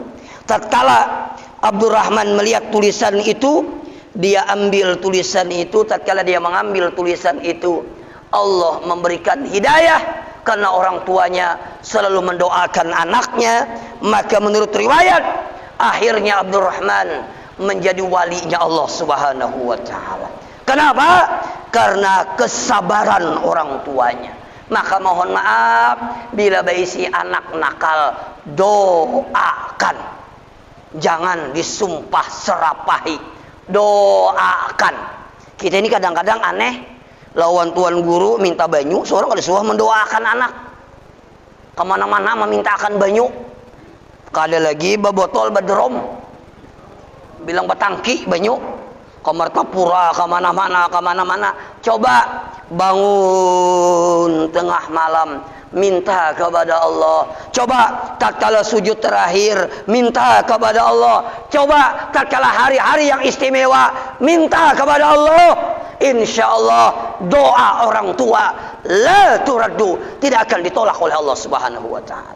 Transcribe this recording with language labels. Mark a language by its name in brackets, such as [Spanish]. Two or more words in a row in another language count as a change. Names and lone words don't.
[Indonesian] Tatkala Abdurrahman melihat tulisan itu, dia ambil tulisan itu. Tatkala dia mengambil tulisan itu, Allah memberikan hidayah karena orang tuanya selalu mendoakan anaknya. Maka menurut riwayat, akhirnya Abdurrahman menjadi walinya Allah [Arabic] Subhanahu wa ta'ala. [Indonesian] Kenapa? Karena kesabaran orang tuanya. Maka mohon maaf bila berisi anak nakal, doakan. Jangan disumpah serapahi. Doakan. [Banjar] Kita ini kadang-kadang aneh, lawan tuan guru minta banyu, seorang ada suah mendoakan anak. Kemana-mana memintakan banyu. Kada lagi babotol badrom, bilang batangki banyu, ke Martapura, kemana-mana. [Indonesian] Coba bangun tengah malam, minta kepada Allah. Coba tatkala sujud terakhir, minta kepada Allah. Coba tatkala hari-hari yang istimewa, minta kepada Allah. [Arabic] Insya Allah [Indonesian] doa orang tua [Arabic] la turaddu, [Indonesian] tidak akan ditolak oleh Allah [Arabic] Subhanahu wa ta'ala.